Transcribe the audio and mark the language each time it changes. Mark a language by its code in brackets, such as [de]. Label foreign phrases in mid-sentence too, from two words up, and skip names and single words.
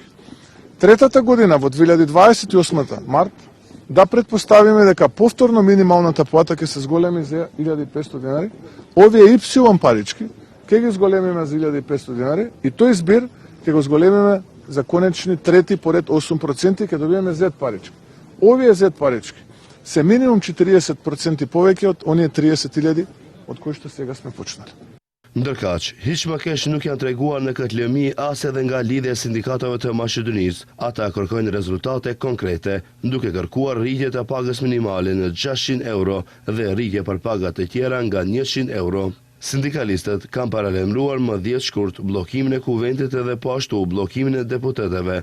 [mk] Третата година, во 2028 март, да предпоставиме дека повторно минималната плата ќе се зголеми за 1.500 денари, овие Y парички ќе ги зголемиме за 1.500 денари и тој збир ќе го зголемиме за конечни трети поред 8% ќе добиеме Z парички. Овие Z парички се минимум 40% повеќе од оние 30.000 од кои што сега сме почнали. [sq] Ndërkaq, hiç më keq nuk janë treguar në këtë lëmi as edhe nga lidhja e sindikatave të Maqedonisë. Ata kërkojnë rezultate konkrete, duke kërkuar rritje të pagës minimale në 600 euro dhe rritje për pagat të tjera nga 100 euro. Sindikalistët kanë paralajmëruar më 10 shkurt bllokimin e kuventit edhe po ashtu bllokimin e deputetëve.